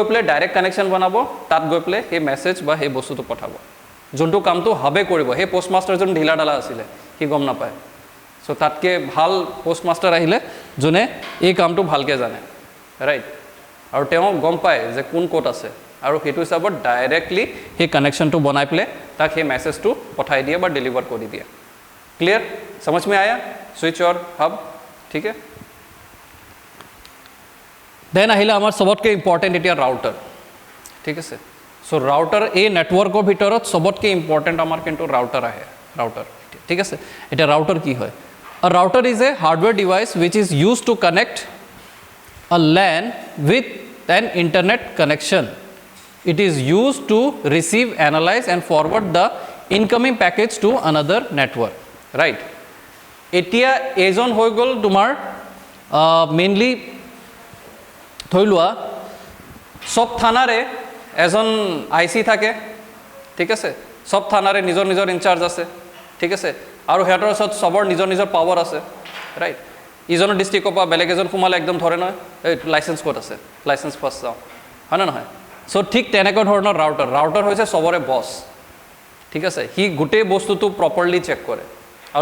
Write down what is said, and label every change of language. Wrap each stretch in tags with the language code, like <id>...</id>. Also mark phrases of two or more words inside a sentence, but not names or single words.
<as>পেলাই</as> <en>direct connection</en> <as>বনাব তাত গৈ পেলাই সেই মেছেজ বা সেই বস্তুটো পঠাব যোনটো কামটো হাবে কৰিব সেই পোষ্ট মাষ্টাৰজন ঢিলা ডালা আছিলে সি গম নাপায় সো তাতকৈ ভাল</as> <en>post master</en> <as>আহিলে যোনে এই কামটো ভালকৈ জানে ৰাইট আৰু তেওঁ গম পায় যে কোন ক'ত আছে আৰু সেইটো হিচাপত ডাইৰেক্টলি সেই কানেকশ্যনটো বনাই পেলাই তাক সেই মেছেজটো পঠাই দিয়ে বা ডেলিভাৰ কৰি দিয়ে ক্লিয়াৰ</as> <hi>समझ में आया स्विच और हब ठीक है</hi> <as>দেন আহিলে আমাৰ সবতকৈ ইম্পৰ্টেণ্ট এতিয়া ৰাউটাৰ ঠিক আছে সো ৰাউটাৰ এই নেটৱৰ্কৰ ভিতৰত সবতকৈ ইম্পৰ্টেণ্ট আমাৰ কিন্তু ৰাউটাৰ আহে ৰাউটাৰ ঠিক আছে এতিয়া ৰাউটাৰ কি হয় আ</as> <en>router is a hardware device which is use to connect a LAN with an internet connection. It is used to receive, analyze and forward the incoming package to another network. Right?</en> <as>এতিয়া এজন হৈ গ'ল তোমাৰ মেইনলি ধৰি লোৱা সব থানাৰে এজন IC থাকে ঠিক আছে সব থানাৰে নিজৰ নিজৰ ইনচাৰ্জ আছে ঠিক আছে আৰু সিহঁতৰ ওচৰত সবৰ নিজৰ নিজৰ পাৱাৰ আছে ৰাইট ইজনৰ ডিষ্ট্ৰিক্টৰ পৰা বেলেগ এজন সোমালে একদম ধৰে নহয় এই লাইচেঞ্চ ক'ত আছে লাইচেঞ্চ ফাৰ্ষ্ট যাওঁ হয় নে নহয় সো ঠিক তেনেকুৱা ধৰণৰ ৰাউটাৰ হৈছে সবৰে বছ ঠিক আছে সি গোটেই বস্তুটো প্ৰপাৰলি চেক কৰে আৰু</as>